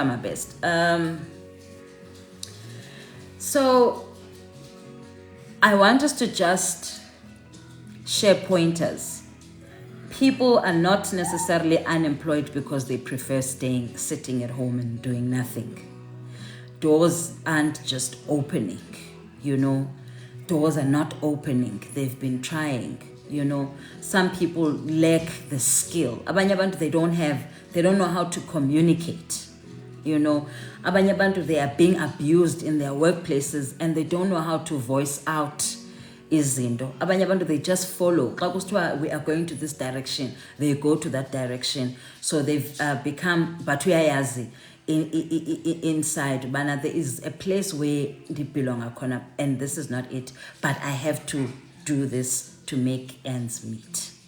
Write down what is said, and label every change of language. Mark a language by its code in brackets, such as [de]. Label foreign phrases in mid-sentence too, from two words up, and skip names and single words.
[en] So I want us to just share pointers people are not necessarily unemployed because they prefer sitting at home and doing nothing. Doors aren't just opening, you know. Doors are not opening. They've been trying, you know. Some people lack the skill. [xh] Abanye abantu, [en] they don't know how to communicate, you know. [xh] Abanye abantu, [en] they are being abused in their workplaces and they don't know how to voice out izinto. [xh] Abanye abantu, [en] they just follow. [xh] Xa kusithiwa [en] we are going to this direction, they go to that direction. So they've become, but uyayazi inside, bana, there is a place where they belong akona, and this is not it, but I have to do this to make ends meet.